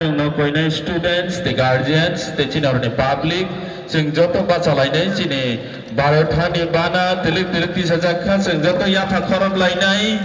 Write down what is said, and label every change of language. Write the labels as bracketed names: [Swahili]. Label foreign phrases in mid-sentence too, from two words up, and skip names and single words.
[Kok Borok] नखयनाय स्टुडेंट्स [English] the guardians the [Kok Borok] चिनारनि public जों जत बाचालायनाय चिनि भारतनि बाना तिलिक तिलिक तिसाजाखा जों जत याफा खरबलायनाय